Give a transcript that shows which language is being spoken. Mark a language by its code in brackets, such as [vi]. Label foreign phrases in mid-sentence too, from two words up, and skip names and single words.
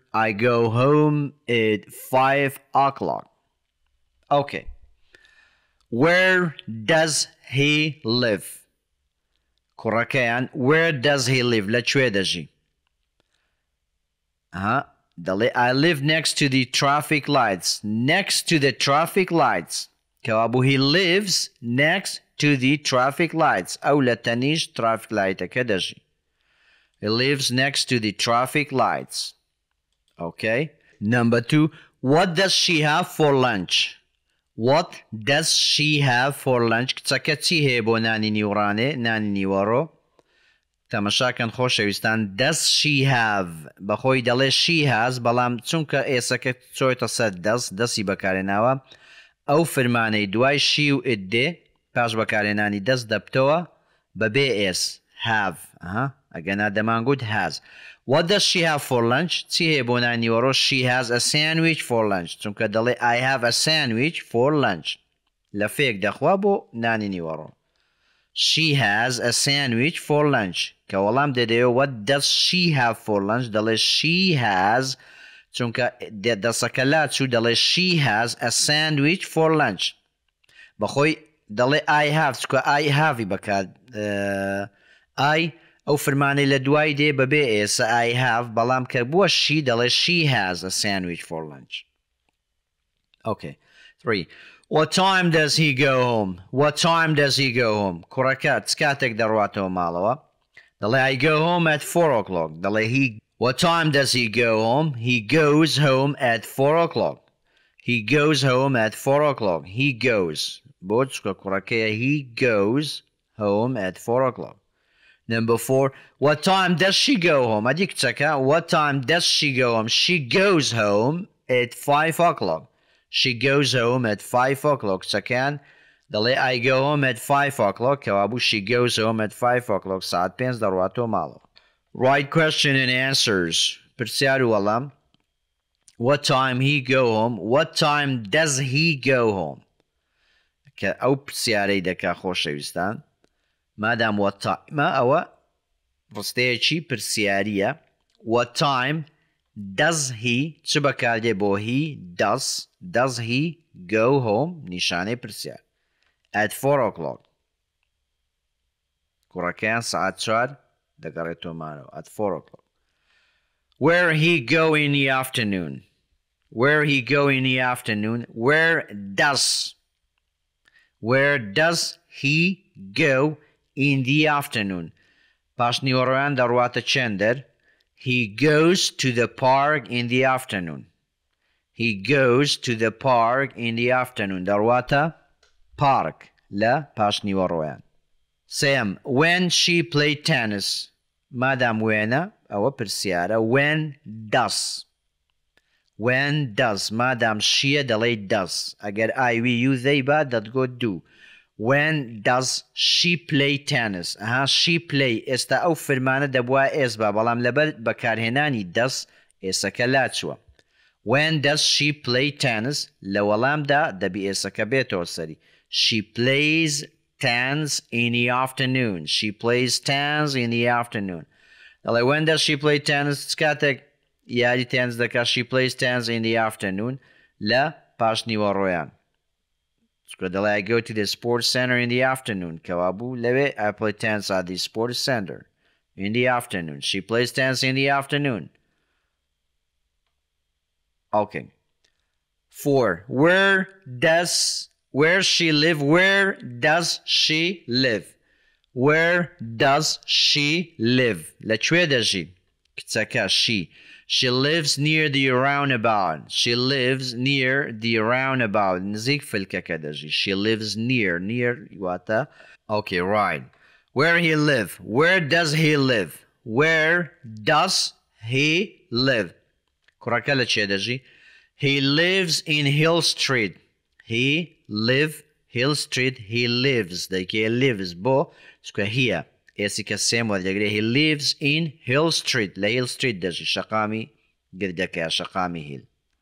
[en] I go home at 5 o'clock. Okay. Where does he live? کوڕەکەیان where does he live? [ckb] لەکوێ دەژی؟ [en] دەڵێ I live next to the traffic lights. Next to the traffic lights. کەوابوو he lives next to the traffic lights. [ckb] ئەو لە تەنیشت [en] traffic lightەکە [ckb] دەژی. [en] He lives next to the traffic lights. Okay. Number 2. What does she have for lunch? What does she have for lunch? [ckb] کچەکە چی هەیە بۆ نانی نیوڕانێ نانی نیوەڕۆ؟ تەمەشاکەن خۆشەویستان [en] does she have [ckb] بەخۆی دەڵێ [en] she has [ckb] بەڵام چونکە ئێسەکە چۆیتە سەر دەستی بەکارێناوە ئەو فرمانەی دوای she و it دێ پاش بەکارێنانی دەست دەبتەوە بەبێ s have ئەگەنا دەمانگوت has. [en] What does she have for lunch? [ckb] چی هەیە بۆ نانی نیوەڕۆ؟ [en] She has a sandwich for lunch. چونکە دەڵێ I have a sandwich for lunch. [ckb] لە فێک دەخوا بۆ نانی نیوەڕۆ. [en] She has a sandwich for lunch. [ckb] کە وەڵام دەدەوێت [en] what does she have for lunch؟ دەڵێ she has [ckb] چونکە دەسەکە لا چوو دەڵێ [en] she has a sandwich for lunch. [ckb] بەخۆی دەڵێ [en] I have [ckb] چونکە [en] I have [ckb] بەکات I ئەو فرمانەی لە دوای دێ بەبێ ئێسا I have بەڵام کە بووە she دەڵێ [en] she has a sandwich for lunch. Okay. 3. What time does he go home? What time does he go home? [ckb] کوڕەکە چ کاتێک دەڕواتەوە ماڵەوە؟ [en] دەڵێ I go home at 4 o'clock. دەڵێ he What time does he go home? He goes home at 4 o'clock. He goes home at 4 o'clock. He goes. [ckb] بۆ چکە کوڕەکەیە [en] he goes home at 4 o'clock. Number 4. What time does she go home? [ckb] ئەدی کچەکە [en] What time does she go home? She goes home at 5 o'clock. She goes home at 5 o'clock. [ckb] کچەکەیان دەڵێ [en] I go home at 5 o'clock. کەوابوو she goes home at 5 o'clock. [ckb] ساعت 5 دەڕواتەوە ماڵەوە. [en] Right question and answers. [ckb] پرسیار و وەڵام. [en] What time he go home? What time does he go home? [ckb] کە ئەو پرسیارەی دەکا خۆشەویستان مادام [en] what time [ckb] ئەوە ڕستەیەکی پرسیاریە. [en] What time does he [ckb] چ بەکاردێ بۆ [en] he does he go home [ckb] نیشانەی پرسیار [en] at 4 o'clock. [ckb] کوڕەکەیان ساعت 4 دەگەڕێتەوە ماڵەوە [en] at 4 o'clock. Where he go in the afternoon? Where he go in the afternoon? Where does he go in the afternoon. [ckb] پاشنیوەڕۆیان دەڕواتە چێندەر. [en] He goes to the park in the afternoon. He goes to the park in the afternoon. [ckb] دەڕواتە park لە پاشنیوەڕۆیان. [en] سێم when she played tennis. [ckb] مادام وێنە ئەوە پرسیارە. [en] when does. when does [ckb] مادام شیە دەڵێ [en] does. ئەگەر I we you they [ckb] با دەتگۆ [en] do. when does she play tennis. she play [ckb] ئێستا ئەو فرمانە دەبووە ئێس با بەڵام لەبەر بەکارهێنانی does ئێسەکە لاچووە. [en] when does she play tennis [ckb] لە وەڵامدا دەبی ئێسەکە بێتەوە سەری. [en] she plays tennis in the afternoon. she plays tennis in the afternoon. [ckb] دەڵێ [en] when does she play tennis [ckb] کاتێک یاری تێنس دەکات. [en] she plays tennis in the afternoon [ckb] لە پاشنیوەڕۆیان. [en] دەڵێ I go to the sports center in the afternoon. [ckb] کەوابوو لەوێ [en] I play tennis at the sports center in the afternoon. she plays tennis in the afternoon. Okay. 4. Where she live? Where does she live? Where does she live? [ckb] لەکوێ دەژی کچەکە she. [en] She lives near the roundabout. She lives near the roundabout. [ckb] نزیک فلکەکە دەژی. [en] She lives near. Near واتە. Okay, right. Where he live? Where does he live? Where does he live? [ckb] کوڕەکە لەکوێ دەژی. [en] He lives in Hill Street. He live Hill Street. He lives. [ckb] دەیکێ lives بۆ سکوە هیە. ئێسیکە سێم وەردەگرێ. [en] He lives in Hill Street. [ckb] لە Hill Street دەژی. شەقامی گردەکەیە. شەقامی هیل.